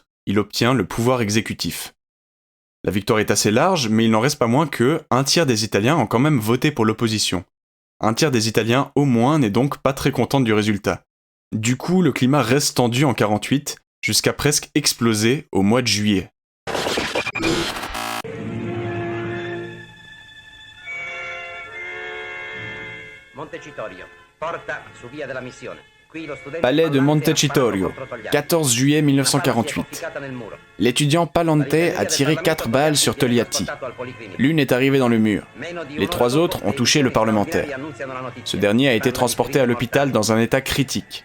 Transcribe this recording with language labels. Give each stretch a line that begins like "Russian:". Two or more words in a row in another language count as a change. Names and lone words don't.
French: Il obtient le pouvoir exécutif. La victoire est assez large, mais il n'en reste pas moins que un tiers des Italiens ont quand même voté pour l'opposition. Un tiers des Italiens au moins n'est donc pas très content du résultat. Du coup, le climat reste tendu en 48, jusqu'à presque exploser au mois de juillet.
Italian: Montecitorio, porta su via della missione.
French: Palais de Montecitorio, 14 juillet 1948. L'étudiant Palante a tiré 4 balles sur Togliatti. L'une est arrivée dans le mur. Les 3 autres ont touché le parlementaire. Ce dernier a été transporté à l'hôpital dans un état critique.